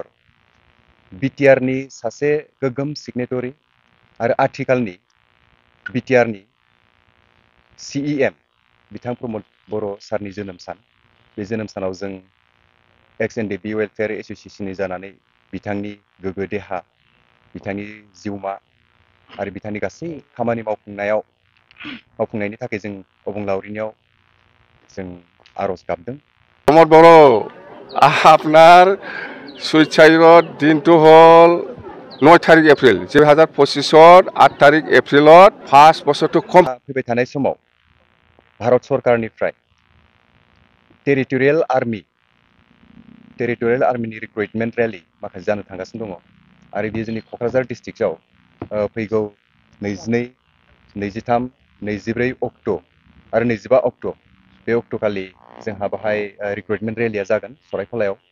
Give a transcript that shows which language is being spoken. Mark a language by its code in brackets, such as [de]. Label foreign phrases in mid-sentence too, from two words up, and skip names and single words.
[brx] बिटिआरनि सासे गोग्गोम सिगनेटरि आरो आथिखालनि बिटिआरनि सिइएम बिथां प्रमद बर' सारनि जोनोम सान बे जोनोम सानाव जों एक्स-एनडिएबि वेलफेयार एसोसिएशननि जानानै बिथांनि गोग्गो देहा बिथांनि जिउमा आरो बिथांनि गासै खामानि मावफुंनायनि थाखाय जों अबंलावरिनियाव जों आर'ज गाबदों [as] प्रमद बर' আপনার সুইসাইডর দিনটো হল 9 তারিখ এপ্রিল 2025 8 তারিখ এপ্রিলত 5 বছরটো কম [brx] फैबाय थानाय समाव भारत सरकारनिफ्राय टेरिटरियेल आर्मिनि [en] recruitment rally [brx] माखासे जानो थांगासिनो दङ आरो बेयो जोंनि क'क्राझार डिस्ट्रिक्टआव फैगौ 22, 23, 24 अक्ट' आरो 25 अक्ट' बे अक्ट'खालि जोंहा बाहाय रिक्रुटमेन्ट रेलिया जागोन सरायखलायाव